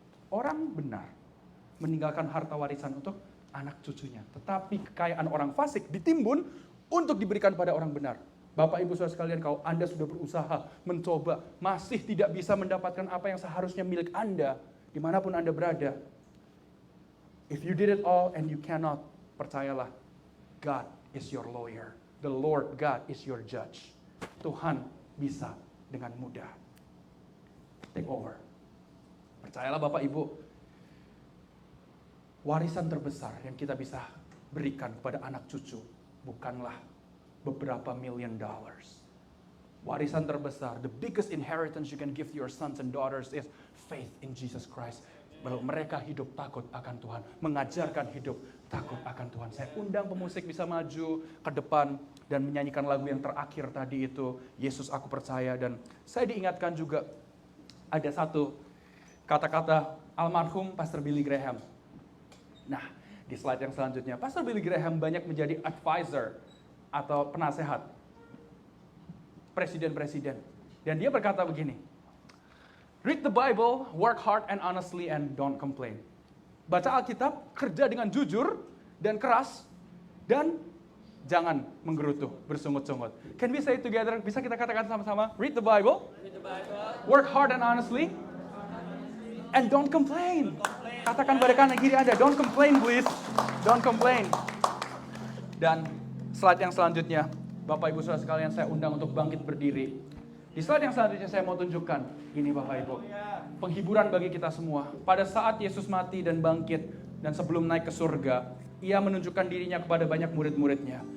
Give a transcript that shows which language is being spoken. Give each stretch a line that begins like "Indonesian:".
Indonesian: Orang benar meninggalkan harta warisan untuk anak cucunya. Tetapi kekayaan orang fasik ditimbun untuk diberikan pada orang benar. Bapak Ibu Saudara sekalian, kalau Anda sudah berusaha, mencoba, masih tidak bisa mendapatkan apa yang seharusnya milik Anda, dimanapun Anda berada.
English: If you did it all and you cannot,
Indonesian: percayalah,
English: God is your lawyer. The Lord God is your judge.
Indonesian: Tuhan bisa dengan mudah
English: take over.
Indonesian: Percayalah Bapak Ibu, warisan terbesar yang kita bisa berikan kepada anak cucu bukanlah beberapa $1,000,000. Warisan terbesar,
English: the biggest inheritance you can give to your sons and daughters is faith in Jesus Christ.
Indonesian: Bahwa mereka hidup takut akan Tuhan, mengajarkan hidup takut akan Tuhan. Saya undang pemusik bisa maju ke depan dan menyanyikan lagu yang terakhir tadi itu, Yesus Aku Percaya. Dan saya diingatkan juga ada satu kata-kata almarhum Pastor Billy Graham. Nah, di slide yang selanjutnya, Pastor Billy Graham banyak menjadi advisor atau penasehat presiden-presiden. Dan dia berkata begini,
English: read the Bible, work hard and honestly, and don't complain.
Indonesian: Baca Alkitab, kerja dengan jujur dan keras, dan jangan menggerutu, bersungut-sungut.
English: Can we say it together?
Indonesian: Bisa kita katakan sama-sama?
English: Read the Bible, work hard and honestly, and don't complain.
Indonesian: Katakan pada kanan kiri Anda,
English: don't complain please. Don't complain.
Indonesian: Dan slide yang selanjutnya, Bapak Ibu Saudara sekalian, saya undang untuk bangkit berdiri. Di slide yang selanjutnya saya mau tunjukkan, ini Bapak Ibu, penghiburan bagi kita semua. Pada saat Yesus mati dan bangkit, dan sebelum naik ke surga, Ia menunjukkan dirinya kepada banyak murid-muridnya.